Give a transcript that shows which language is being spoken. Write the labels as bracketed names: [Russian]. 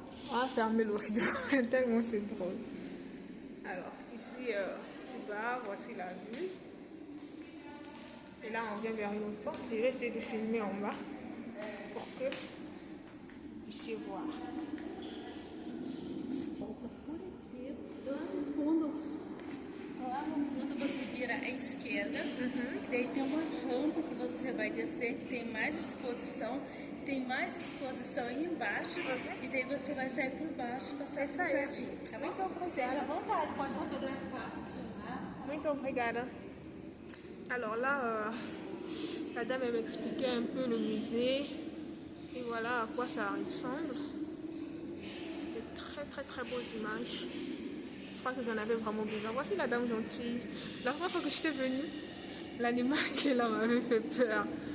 [French] On va fermer le rideau, tellement c'est drôle. Alors, ici, du bas, voici la vue. Et là, on vient vers une autre porte. Je vais essayer de filmer en bas pour que vous puissiez voir. [Portuguese] Lá no fundo você vira à esquerda, e daí tem uma rampa que você vai descer, que tem mais exposição aí embaixo, e daí você vai sair por baixo e passar pro jardim. Tá bom? Então, à vontade, pode fotografar. Muito obrigada. [French] Alors là, la dame m'expliquait un peu le musée et voilà à quoi ça ressemble. De très beaux images. Je crois que j'en avais vraiment besoin. Voici la dame gentille. La première fois que j'étais venue, l'animal qui est là m'avait fait peur.